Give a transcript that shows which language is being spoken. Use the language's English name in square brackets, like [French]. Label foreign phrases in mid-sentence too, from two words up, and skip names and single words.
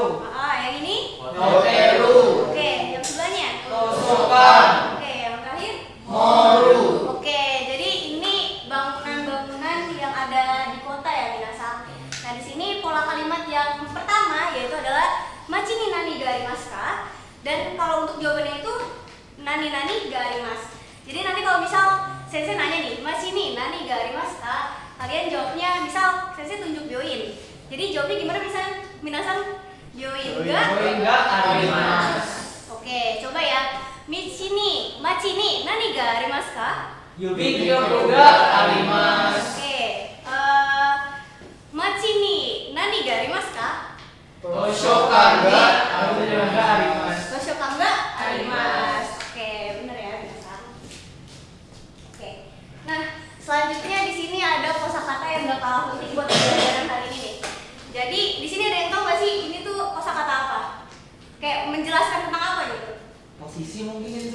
[Indonesian] yang ini. [Japanese] Hoteru. [Indonesian] Oke, yang sebelahnya. [Japanese] Tosokan. [Indonesian] Oke, yang terakhir. [Japanese] Moru. [Indonesian] Oke, jadi ini bangunan-bangunan yang ada di kota ya, minasang. Nah, di sini pola kalimat yang pertama yaitu adalah [Japanese] 町に何がありますか? [Indonesian] Dan kalau untuk jawabannya itu [Japanese] 何々があります. [Indonesian] Jadi nanti kalau misal sensei nanya nih, [Japanese] 町に何がありますか? [Indonesian] Kalian jawabnya misal sensei tunjuk byoin. Jadi jawabnya gimana misal minasang [Japanese] 病院が? 病院があります. [Indonesian] Oke, coba ya. [Japanese] 町に何がありますか? 郵便局があります. Oke, 町に何がありますか? 図書館があります. 図書館があります. [Indonesian] Oke, benar ya, bisa. Oke. Nah, selanjutnya di sini ada kosakata yang gak kalah penting buat pelajaran hari ini nih. Jadi, di sini ada yang tahu gak sih ini tuh kosakata apa? Kayak menjelaskan tentang apa gitu? Posisi mungkin saya.